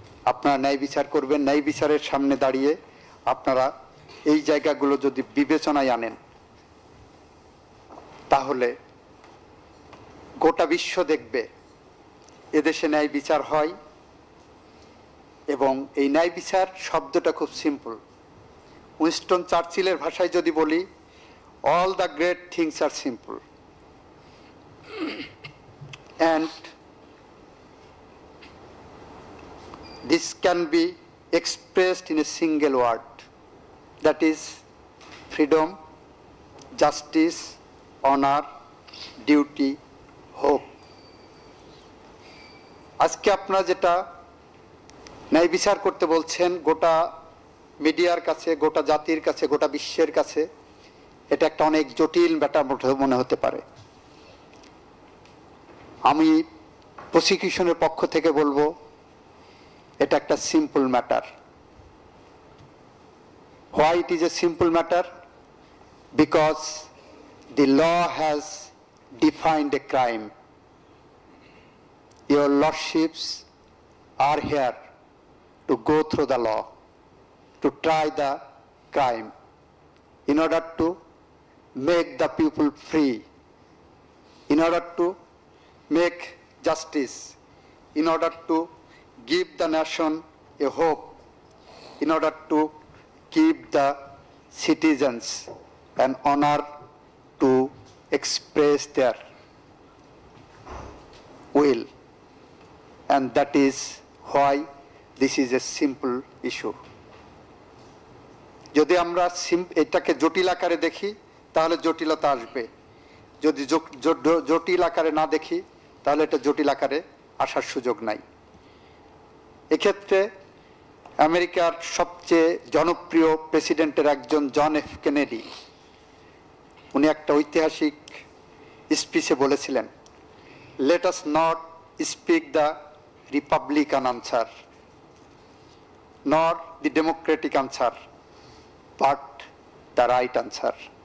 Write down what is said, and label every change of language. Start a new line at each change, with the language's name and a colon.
Bangla: আপনারা ন্যায় বিচার করবেন, ন্যায় বিচারের সামনে দাঁড়িয়ে আপনারা এই জায়গাগুলো যদি বিবেচনায় আনেন, তাহলে গোটা বিশ্ব দেখবে এদেশে ন্যায় বিচার হয়। এবং এই ন্যায় বিচার শব্দটা খুব সিম্পল। উইনস্টন চার্চিলের ভাষায় যদি বলি,
English: All the great things are simple and this can be expressed in a single word, that is freedom, justice, honor, duty, hope.
Bangla: আজকে আপনারা যেটা ন্যায় বিচার করতে বলছেন গোটা মিডিয়ার কাছে, গোটা জাতির কাছে, গোটা বিশ্বের কাছে এটা একটা অনেক জটিল ব্যাপার মনে হতে পারে। আমি প্রসিকিউশনের পক্ষ থেকে বলবো এটা একটা simple matter.
English: Why it is a simple matter? Because the law has defined a crime. Your lordships are here to go through the law, to try the crime, in order to make the people free, in order to make justice, in order to give the nation a hope, in order to keep the citizens an honor to express their will. And that is why this is a simple issue.
Bangla: যদি আমরা এটাকে জটিল আকারে দেখি তাহলে জটিলতা আসবে, যদি জটিল আকারে না দেখি তাহলে এটা জটিল আকারে আসার সুযোগ নাই। এক্ষেত্রে আমেরিকার সবচেয়ে জনপ্রিয় প্রেসিডেন্টের একজন জন এফ কেনেডি, উনি একটা ঐতিহাসিক স্পিচে বলেছিলেন,
English: Let us not speak the Republican answer nor the Democratic answer but the right answer.